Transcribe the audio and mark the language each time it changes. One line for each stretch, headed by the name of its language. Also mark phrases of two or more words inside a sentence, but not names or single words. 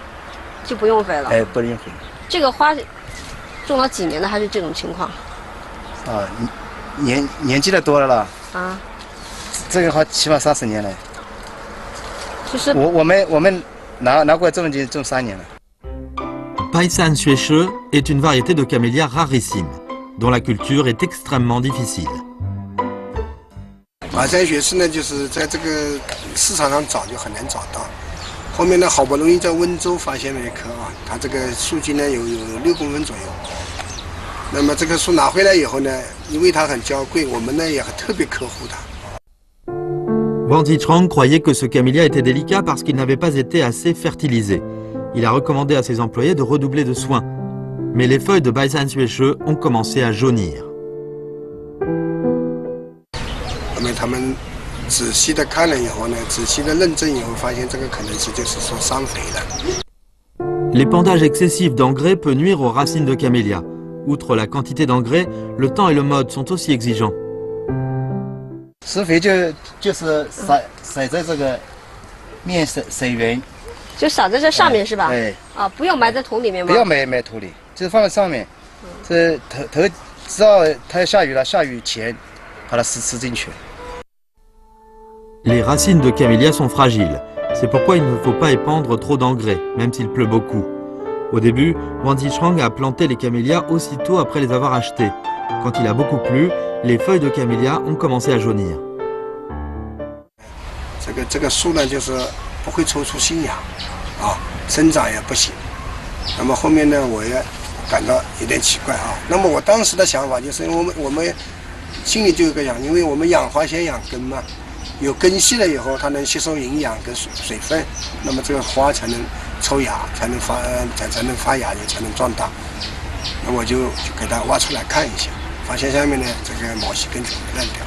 Chinese: 就不用肥了。哎，不能用肥。这个花种了几年了，还是这种情况？啊，年纪的多了啦。啊。这个花起码30年了。就是我们拿过来种已经种3年了。
French: Baisan Xueche est une variété de camélia rarissime, dont la culture est extrêmement difficile.
Chinese: 白山学士呢，就是在这个市场上找就很难找到。后面呢，好不容易在温州发现了一棵啊，它这个树径呢有6公分左右。那么这棵树拿回来以后呢，因为它很娇贵，我们呢也特别呵护它。
French: Wang Zichang croyait que ce camélia était délicat parce qu'il n'avait pas été assez fertilisé. Il a recommandé à ses employés de redoubler de soins. Mais les feuilles de Baisan Xueche ont commencé à jaunir.
Chinese: 他们仔细的看了以后呢，仔细的认证以后，发现这个可能是就是说伤肥的。
French: L'épandage excessif d'engrais peut nuire aux racines de camélia. Outre la quantité d'engrais, le temps et le mode sont aussi exigeants.
Chinese: 施肥就是撒在这个面水源，就撒在这上面是吧？对。啊，不用埋在土里面吗？不要埋土里，就是放在上面。这头知道它要下雨了，下雨前把它施进去。
French: Les racines de camélia sont fragiles. C'est pourquoi il ne faut pas épandre trop d'engrais, même s'il pleut beaucoup. Au début, Wang Zichang a planté les camélias aussitôt après les avoir achetés. Quand il a beaucoup plu, les feuilles de camélia ont commencé à jaunir.
Chinese: 这个树呢，就是不会抽出新芽，啊，生长也不行。那么后面呢，我也感到有点奇怪啊。那么我当时的想法就是，我们心里就有个想，因为我们养花先养根嘛。有根系了以后，它能吸收营养跟水分，那么这个花才能抽芽，才能发芽，也才能壮大。那我就给它挖出来看一下，发现下面呢这个毛细根全部烂掉。